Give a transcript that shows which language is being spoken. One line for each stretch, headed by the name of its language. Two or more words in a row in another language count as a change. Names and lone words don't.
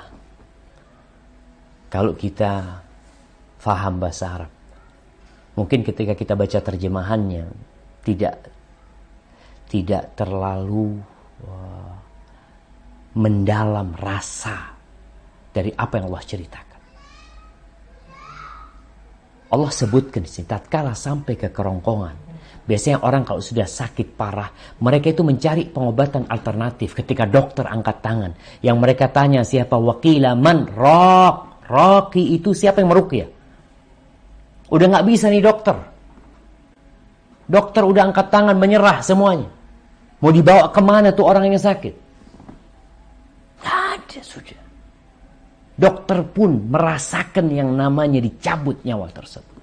Indonesian: Kalau kita faham bahasa Arab, mungkin ketika kita baca terjemahannya tidak terlalu mendalam rasa dari apa yang Allah ceritakan. Allah sebutkan di sini, tatkala sampai ke kerongkongan, biasanya orang kalau sudah sakit parah, mereka itu mencari pengobatan alternatif. Ketika dokter angkat tangan, yang mereka tanya siapa?
Arabic: وقيل من راق.
Indonesian: Raqi itu siapa yang meruqyah? Udah nggak bisa nih dokter. Dokter udah angkat tangan, menyerah semuanya. Mau dibawa kemana tuh orang yang sakit? Nggak ada sudah. Dokter pun merasakan yang namanya dicabut nyawa tersebut.